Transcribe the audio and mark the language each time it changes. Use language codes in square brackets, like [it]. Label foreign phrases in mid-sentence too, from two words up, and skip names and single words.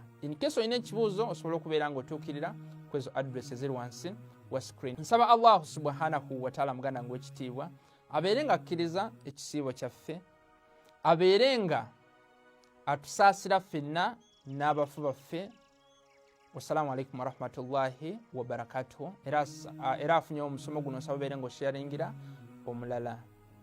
[en] In case [lg] olina ekibuuzo osobola okubeera ng'otuukirira ku ezo address eziri wansi wa screen. Nsaba [ar] الله سبحانه وتعالى [lg] muganda wange ow'ekitiibwa abeere nga akkiriza ekisiibo kyaffe, abeere nga atusaasira ffenna n'abafu baffe. [ar] والسلام عليكم ورحمة الله وبركاته. [lg] Era afunye omusomo guno nsaba obeere ng'osharingira omulala.